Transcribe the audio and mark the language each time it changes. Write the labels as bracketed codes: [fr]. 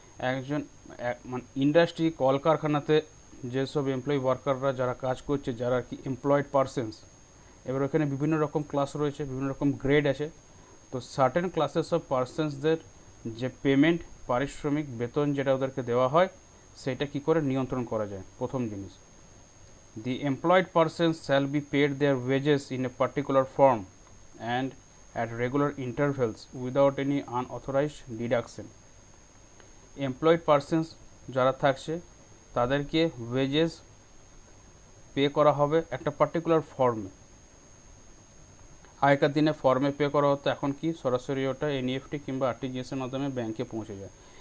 [bn] একজন মানে ইন্ডাস্ট্রি, কলকারখানাতে যেসব এমপ্লয়ি ওয়ার্কাররা যারা কাজ করছে, যারা কি এমপ্লয়েড পার্সনস, এবার ওখানে বিভিন্ন রকম ক্লাস রয়েছে, বিভিন্ন রকম গ্রেড আছে। তো সার্টেন ক্লাসেস অফ পার্সনসদের যে পেমেন্ট, পারিশ্রমিক, বেতন যেটা ওদেরকে দেওয়া হয়, সেটা কি করে নিয়ন্ত্রণ করা যায়? প্রথম জিনিস, [en] the employed persons shall be paid their wages in a particular form and at regular intervals without any unauthorized deduction. [bn] Employed persons যারা থাকছে তাদেরকে ওয়েজেস পে করা হবে একটা পার্টিকুলার ফর্মে। আগেকার দিনে ফর্মে পে করা হতো, এখন কি সরাসরি ওটা এনইএফটি কিংবা আরটিজিএসের মাধ্যমে ব্যাংকে পৌঁছে যায়।